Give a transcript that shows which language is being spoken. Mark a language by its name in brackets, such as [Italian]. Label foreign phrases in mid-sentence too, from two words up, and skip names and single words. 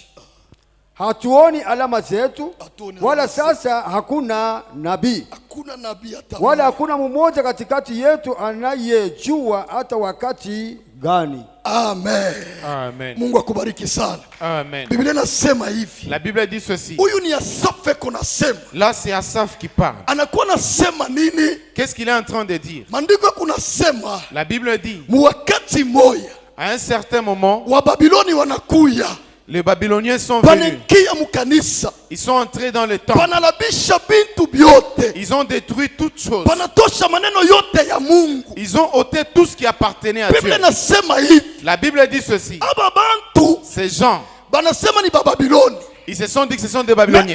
[Swahili] Hatuoni alama zetu, wala sasa hakuna nabii. Hakuna nabii hata wala hakuna mmoja katikati yetu anayejua hata wakati gani. Amen. Amen. Mungu akubariki sana. Amen. Biblia inasema hivi. [French] La Bible dit ceci. [Swahili] Huyu ni Asaf kunasema. [French] Là c'est Asaph qui parle. [Swahili] Anakuwa nasema nini? [French] Qu'est-ce qu'il est en train de dire? [Swahili] Maandiko kunasema. [French] La Bible dit. [Swahili] Wakati moja. [French] À un certain moment. [Swahili] Wa Babiloni wanakuya. [French] Les Babyloniens sont venus. Ils sont entrés dans le temple. Ils ont détruit toutes choses. Ils ont ôté tout ce qui appartenait à Dieu. La Bible dit ceci. Ces gens, ils se sont dit que ce sont des Babyloniens.